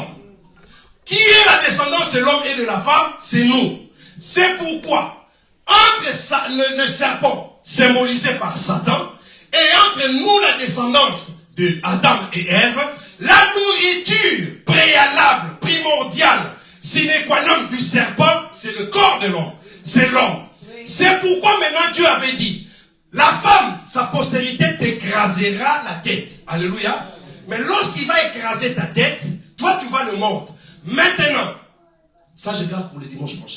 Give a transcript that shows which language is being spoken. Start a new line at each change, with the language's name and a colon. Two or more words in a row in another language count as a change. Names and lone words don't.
French: Qui est la descendance de l'homme et de la femme? C'est nous. C'est pourquoi, entre le serpent symbolisé par Satan, et entre nous la descendance de Adam et Ève, la nourriture préalable, primordiale,
Latin: sine qua non
French: du serpent, c'est le corps de l'homme. C'est l'homme. C'est pourquoi maintenant Dieu avait dit, la femme, sa postérité t'écrasera la tête. Alléluia. Mais lorsqu'il va écraser ta tête, toi tu vas le mordre. Maintenant, ça je garde pour le dimanche prochain.